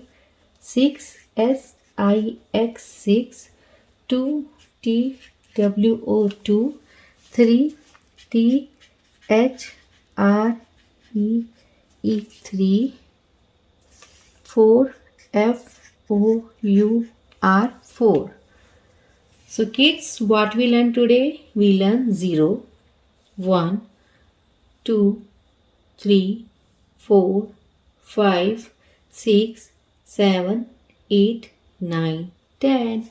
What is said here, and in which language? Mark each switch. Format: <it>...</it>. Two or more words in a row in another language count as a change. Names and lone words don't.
<en>6. S I X 6. 2. T W O 2. 3, T, H, R, E, E, 3. 4, F, O, U, R, 4. So kids, what we learned today? We learned 0, 1, 2, 3, 4, 5, 6, 7, 8, 9, 10.</en>